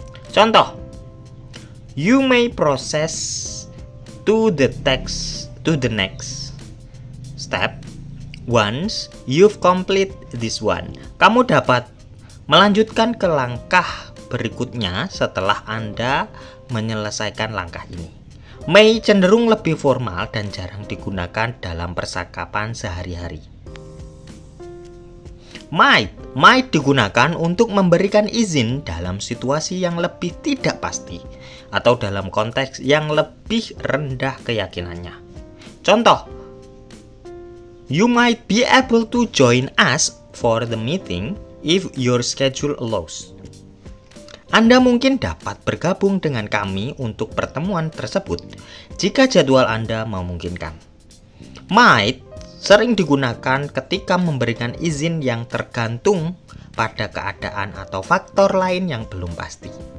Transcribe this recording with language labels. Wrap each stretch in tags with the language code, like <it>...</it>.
<id>Contoh,</id> <en>you may process to the next step once you've complete this one.</en> <id>Kamu dapat melanjutkan ke langkah berikutnya setelah Anda menyelesaikan langkah ini. May cenderung lebih formal dan jarang digunakan dalam percakapan sehari-hari. Might digunakan untuk memberikan izin dalam situasi yang lebih tidak pasti atau dalam konteks yang lebih rendah keyakinannya. Contoh,</id> <en>you might be able to join us for the meeting if your schedule allows.</en> <id>Anda mungkin dapat bergabung dengan kami untuk pertemuan tersebut jika jadwal Anda memungkinkan. Might sering digunakan ketika memberikan izin yang tergantung pada keadaan atau faktor lain yang belum pasti.</id>